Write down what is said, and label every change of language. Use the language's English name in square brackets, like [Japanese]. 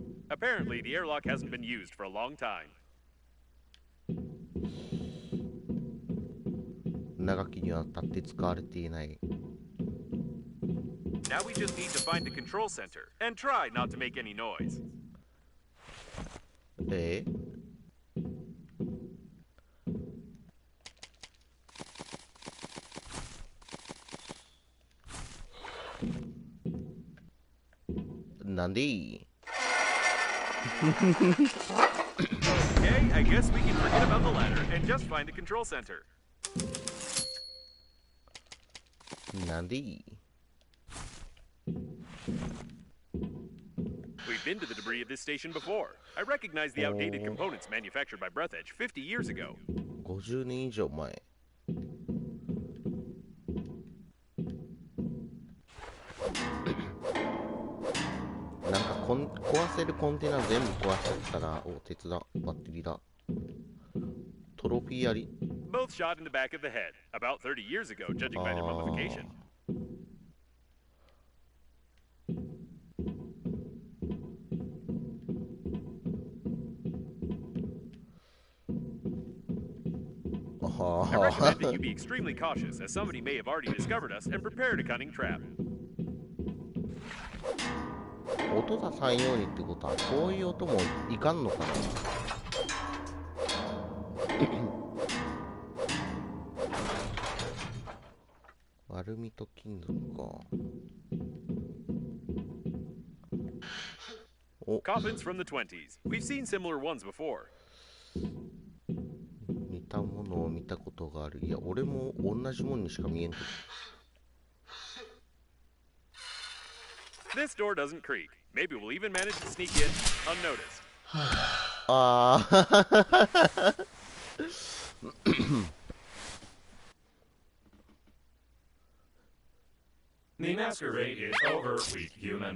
[English] Apparently, the airlock hasn't been used for a long time. [Japanese] 長きにわたって使われていない。 [English] Now we just need to find the control center and try not to make any noise. [Japanese] なんでいい？ [English] Okay, I guess we can forget about the ladder and just find the control center. [Japanese] なんでいい？ [English] We've been to the debris of this station before. I recognize the outdated components manufactured by Breathedge 50 years ago. [Japanese] 50年以上前。なんか壊せるコンテナ全部壊しちゃったら、お、鉄だ、バッテリーだ。トロフィーあり。 [English] Both shot in the back of the head, about 30 years ago, judging by their mummification. [Japanese] あ [English] I [Japanese] は [English] recommend that you be extremely cautious, as somebody may have already discovered us and prepared a cunning trap. [Japanese] 音出さんようにってことは、こういう音もいかんのかな。アルミと金属か。お、 [English] Coffins from the 20s. We've seen similar ones before. [Japanese] 似たものを見たことがある。いや、俺も同じもんにしか見えんけど。 [English] This door doesn't creak. Maybe we'll even manage to sneak in unnoticed. [Japanese] ああ。 [English] The masquerade is over, weak human.